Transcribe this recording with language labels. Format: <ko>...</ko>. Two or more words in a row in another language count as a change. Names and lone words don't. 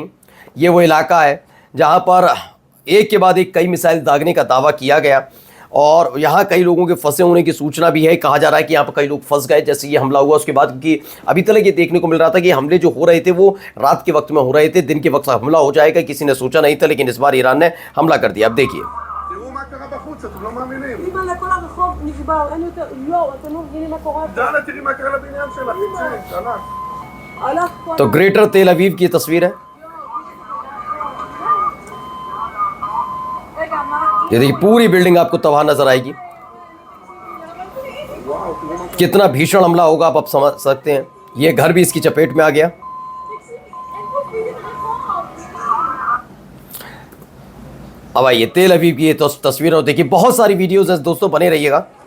<hi>ये वो इलाका है जहां पर एक के बाद एक कई मिसाइल दागने का दावा किया गया और यहाँ कई लोगों के फंसे होने की सूचना भी है। कहा जा रहा है कि यहाँ पर कई लोग फंस गए जैसे ये हमला हुआ उसके बाद, क्योंकि अभी तक ये देखने को मिल रहा था कि हमले जो हो रहे थे वो रात के वक्त में हो रहे थे, दिन के वक्त हमला हो जाएगा किसी ने सोचा नहीं था। लेकिन इस बार ईरान ने हमला कर दिया। अब देखिए</hi> <he>אתם לא מאמינים. אמא, לכל הרחוב נשבר, אין יותר... יואו, אתם לא מבינים מה קורה פה. דנה, תראי מה קרה לבניין שלך, תצאי, הלך. הלך כל...</he> <hi>तो ग्रेटर तेल अवीव की तस्वीर है। ये देखिए पूरी बिल्डिंग आपको तबाह नजर आएगी। कितना भीषण हमला होगा आप समझ सकते हैं। ये घर भी इसकी चपेट में आ गया। अब आइए तेल अवीव की ये तस्वीर और देखिए, बहुत सारी वीडियोस हैं दोस्तों, बने रहिएगा।</hi>